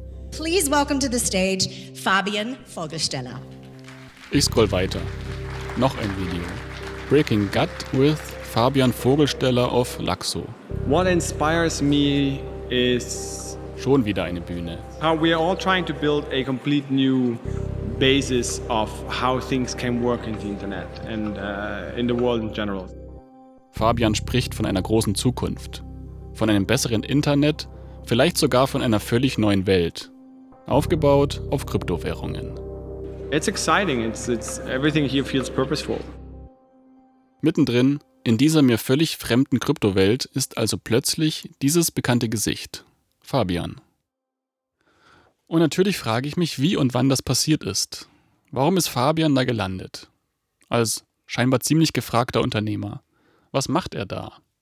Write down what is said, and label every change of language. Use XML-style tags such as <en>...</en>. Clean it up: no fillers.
<en>Please welcome to the stage Fabian Vogelsteller.</en> <de>Ich scroll weiter. Noch ein Video.</de> <en>Breaking Gut with Fabian Vogelsteller of Luxo. What inspires me is</en> <de>schon wieder eine Bühne.</de> <en>How we are all trying to build a complete new basis of how things can work in the internet and in the world in general.</en> <de>Fabian spricht von einer großen Zukunft, von einem besseren Internet, vielleicht sogar von einer völlig neuen Welt, aufgebaut auf Kryptowährungen.</de> <en>It's exciting. It's everything here feels purposeful.</en> <de>Mittendrin in dieser mir völlig fremden Kryptowelt ist also plötzlich dieses bekannte Gesicht, Fabian. Und natürlich frage ich mich, wie und wann das passiert ist. Warum ist Fabian da gelandet? Als scheinbar ziemlich gefragter Unternehmer. Was macht er da?</de>